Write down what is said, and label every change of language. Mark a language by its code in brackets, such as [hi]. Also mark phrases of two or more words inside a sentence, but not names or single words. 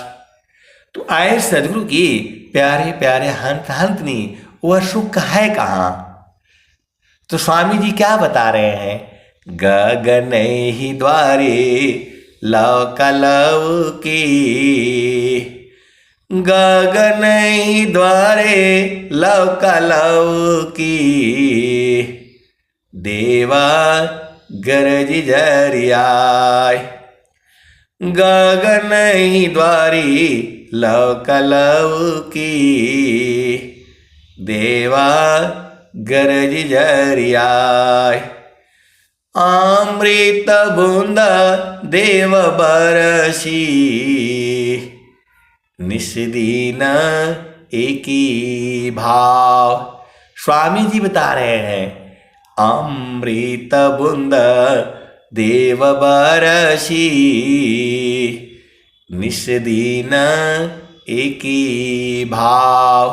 [hi] तो आए सदगुरु की प्यारे प्यारे हंत हंतनी, वह सुख है कहाँ? तो स्वामी जी क्या बता रहे हैं? गगन ही द्वारे लौकलव की, गगन ही द्वारे लौकलव की, देवा गरज जरियाय। गगन ही द्वारी लौकलव की, देवा गरज जरियाय। अमृत बूंद देव बरसी, निस्दीन एकी भाव। स्वामी जी बता रहे हैं अमृत बूंद देव बरसी, निस्दीन एकी भाव।